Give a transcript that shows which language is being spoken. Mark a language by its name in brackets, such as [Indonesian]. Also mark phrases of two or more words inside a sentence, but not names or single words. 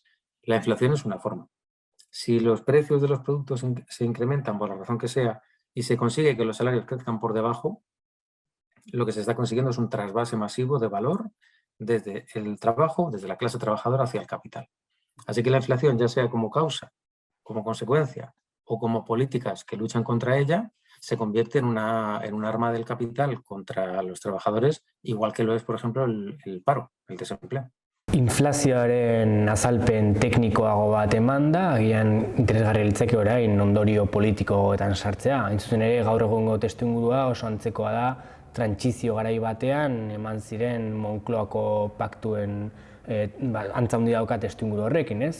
[Spanish] La inflación es una forma. Si los precios de los productos se incrementan por la razón que sea y se consigue que los salarios crezcan por debajo, lo que se está consiguiendo es un trasvase masivo de valor desde el trabajo, desde la clase trabajadora hacia el capital. Así que la inflación, ya sea como causa, como consecuencia o como políticas que luchan contra ella, se convierte en un arma del capital contra los trabajadores, igual que lo es, por ejemplo, el paro, el desempleo. [Basque] Inflazioaren azalpen teknikoago bat eman da, agian interesgarria litzake orain ondorio politikoetan sartzea. Hain zuzen ere, gaur egungo testuingurua oso antzekoa da, trantsizio garai batean eman ziren Moncloako paktuen antza handi dauka testuinguru horrekin, ez?